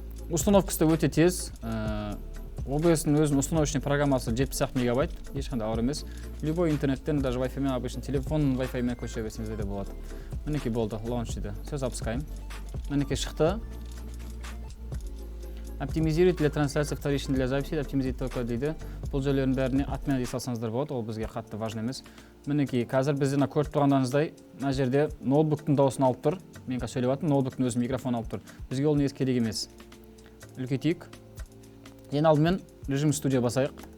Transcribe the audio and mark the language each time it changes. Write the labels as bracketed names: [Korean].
[Kazakh] Установкасы өте тез. OBS-ның өзінің установочный программасы 70 мегабайт, ешқандай ауыр емес. Любой интернеттен, даже Wi-Fi-мен, [Russian] обычный телефон [Kazakh] Wi-Fi-мен көшіре берсеңіздер де болады. Мінекей болды, launch дейді. [Russian] Все, запускаем. [Kazakh] Мінекей шықты. [Russian] Оптимизируйте для трансляции вторичной для записи, оптимизируйте только дейді. [Kazakh] Бұл жерлердің бәріне отмена дей салсаңыздар болады, ол бізге қатты важны емес. Мінекей қазір бізде көріп тұрғандарыңыздай, мына жерде ноутбуктың дауысын алып тұр. Мен қазір сөйлеп жатырмын, ноутбуктың өзі микрофон алып тұр. Бізге ол негізі керек емес. Үлкейтейік. Ең алдымен режим студия басайық.